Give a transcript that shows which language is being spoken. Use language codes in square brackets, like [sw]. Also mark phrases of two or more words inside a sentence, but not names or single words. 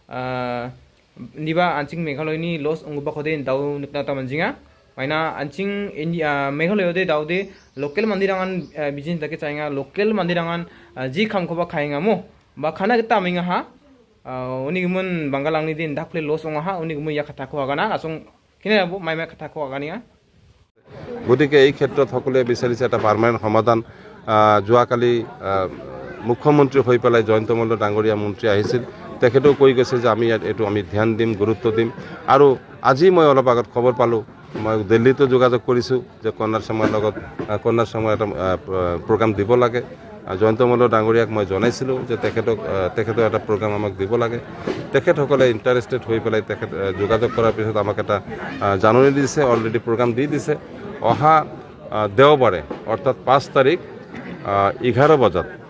[grt] niba anjing Meghalaya ni los ongu bakho den dau nikna ta manjinga maina anjing India Meghalaya de dau de local mandirangan business dake chainga local mandirangan ji kham ko ba khainga mo ba khana kita minga ha unik mun Bangalang ni din dakle los onga ha unik mun ya kata ko agana asong kine abo mai mai kata ko agania [as] গতিকে এই ক্ষেত্ৰত সকলোৱে বিচাৰিছে এটা পাৰ্মানেণ্ট সমাধান যোৱাকালি মুখ্যমন্ত্ৰী হৈ পেলাই জয়ন্ত মল্ল ডাঙৰীয়া মন্ত্ৰী আহিছিল তেখেতেও কৈ গৈছে যে আমি এইটো আমি ধ্যান দিম গুৰুত্ব দিম আৰু আজি মই অলপ আগত খবৰ পালোঁ মই দিল্লীতো যোগাযোগ কৰিছোঁ যে কন্যাৰ সময়ৰ লগত কন্যাৰ সময় এটা প্ৰগ্ৰাম দিব লাগে জয়ন্ত মল্ল ডাঙৰীয়াক মই জনাইছিলোঁ যে তেখেতৰ এটা প্ৰগ্ৰাম আমাক দিব লাগে তেখেতসকলে ইণ্টাৰেষ্টেড হৈ পেলাই তেখেত যোগাযোগ কৰাৰ পিছত আমাক এটা জাননী দিছে [en] already program [as] দি দিছে অহা দেওবাৰে অৰ্থাৎ 5 তাৰিখ 10 বজাত